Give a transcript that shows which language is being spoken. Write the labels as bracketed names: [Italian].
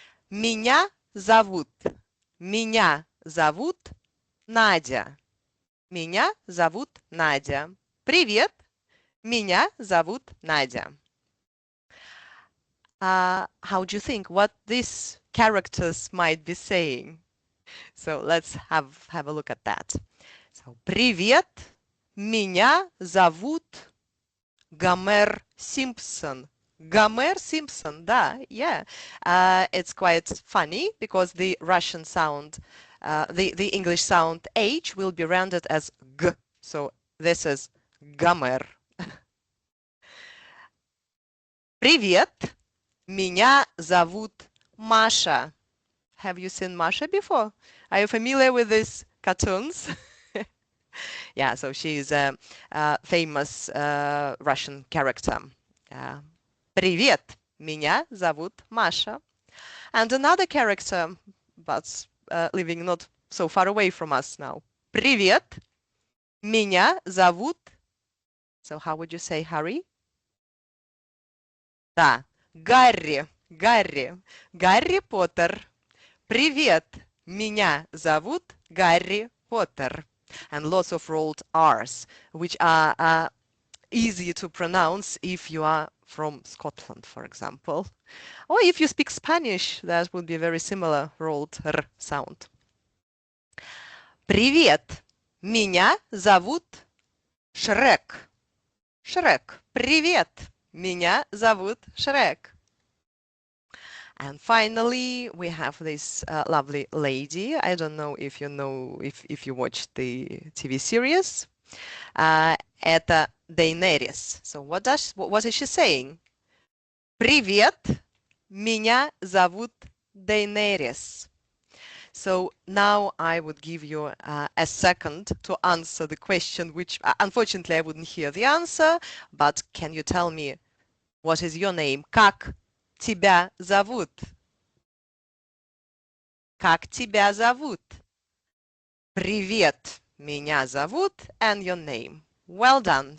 [Russian] Меня зовут Надя. Меня зовут Надя. Привет, меня зовут Надя. [English] How do you think what these characters might be saying? So let's have a look at that. [Russian] So, привет, меня зовут Гомер Simpson. [English] Гомер Simpson, да, yeah. It's quite funny because the Russian sound, the English sound H will be rendered as G. So this is Гомер. [Russian] Привет, меня зовут Маша. [English] Have you seen Masha before? Are you familiar with these cartoons? Yeah, so she's a famous Russian character. [Russian] Привет, меня зовут Маша. [English] And another character, but living not so far away from us now. [Russian] Привет, меня зовут. [English] So how would you say Harry? [Russian] Да, Гарри, Гарри, Гарри Поттер. Привет, меня зовут Гарри Поттер. [English] And lots of rolled R's, which are easy to pronounce if you are from Scotland, for example. Or if you speak Spanish, that would be a very similar rolled R sound. [Russian] Привет, меня зовут Шрек. Шрек. Привет, меня зовут Шрек. [English] And finally, we have this lovely lady. I don't know if you watched the TV series. [Russian] Это Daenerys. [English] So what is she saying? [Russian] Привет, меня зовут Daenerys. [English] So now I would give you a second to answer the question, which unfortunately I wouldn't hear the answer, but can you tell me what is your name? [Russian] Как тебя зовут? Как тебя зовут? Привет, меня зовут, [English] and your name. Well done.